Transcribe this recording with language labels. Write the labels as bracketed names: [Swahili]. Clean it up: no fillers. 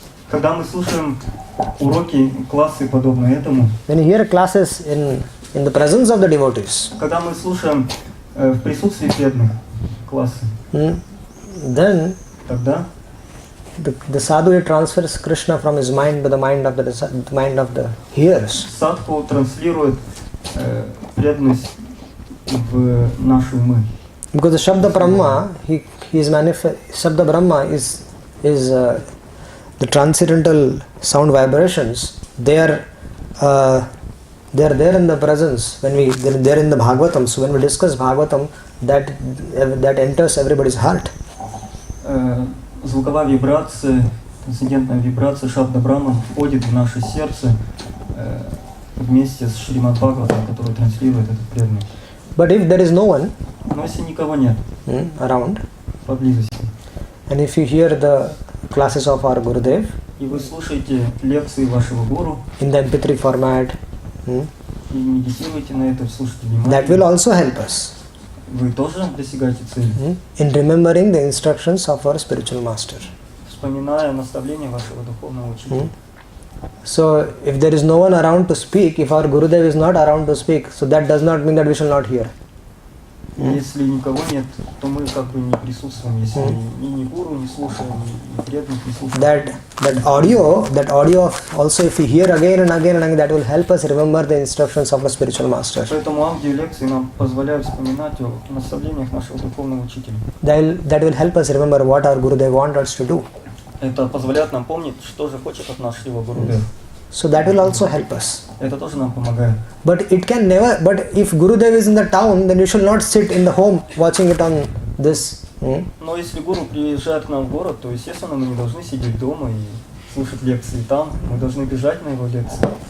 [Russian] Когда мы слушаем уроки, классы подобные этому, [English] when you hear classes in the presence of the devotees, [Russian] когда мы слушаем в присутствии преданных классы, [English] then [Russian] тогда [English] the sadhu transfers Krishna from his mind to the mind of the hearers. [Russian] садху транслирует преданность в наши умы. [English] Because the Shabda Brahma, Shabda Brahma is the transcendental sound vibrations. They are there in the presence they're in the Bhagavatam. So when we discuss Bhagavatam, that enters everybody's heart. [Russian] Звуковая вибрация, трансцендентная вибрация Шабда Брахман входит в наше сердце вместе с Шримад Бхагаватам, который транслирует этот преданный. [English] But if there is no one [Russian] Но если никого нет [English] around, [Russian] поблизости, [English] and if you hear the classes of our Gurudev [Russian] и вы слушаете лекции вашего гуру [English] in the MP3 format, [Russian] и медитируете на это, слушайте [English] that will [Russian] внимательно, [English] also help us [Russian] вы тоже достигаете цели, [English] in remembering the instructions of our spiritual master. [Russian] вспоминая наставления вашего духовного учителя. [English] So if there is no one around to speak, if our Gurudev is not around to speak, so that does not mean that we shall not hear. [Russian] Если никого нет, то мы как бы не присутствуем, если ни гуру не слушаем, ни преданных не слушаем. [English] That audio also, if we hear again and again and again, that will help us remember the instructions of a spiritual master. [Russian] Поэтому аудиолекции нам позволяют вспоминать о наставлениях нашего духовного учителя. [English] That will help us remember what our Gurudev wants us to do. [Russian] Это позволяет нам помнить, что же хочет от нас Шрила Гурудев. [English] So that will also help us. [Russian] Это тоже нам помогает. [English] But if Gurudev is in the town, then you should not sit in the home watching it on this. [Russian] Но если гуру приезжает к нам в город, то, естественно, мы не должны сидеть дома и слушать лекции там. Мы должны бежать на его лекции.